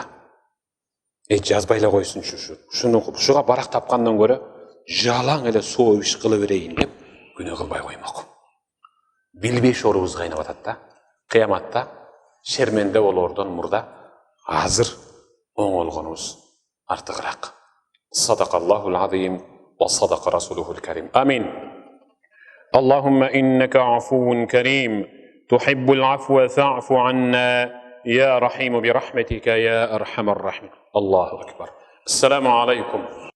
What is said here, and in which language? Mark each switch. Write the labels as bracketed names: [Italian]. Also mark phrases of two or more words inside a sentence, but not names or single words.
[Kyrgyz] Жазбайла койсун шуга барак тапкандан көрө жалаң эле соо иш кыла берейин деп күнөө кылбай коймок. Билбей шорубуз кайнап атат да. Кыяматта шерменде болордон мурда азыр оңолгонубуз артыгыраак. [Arabic] صدق الله العظيم وصدق رسوله الكريم. Амин. اللهم إنك عفو كريم تحب العفو فاعف عنا يا رحيم برحمتك يا أرحم الراحمين. الله أكبر. السلام عليكم.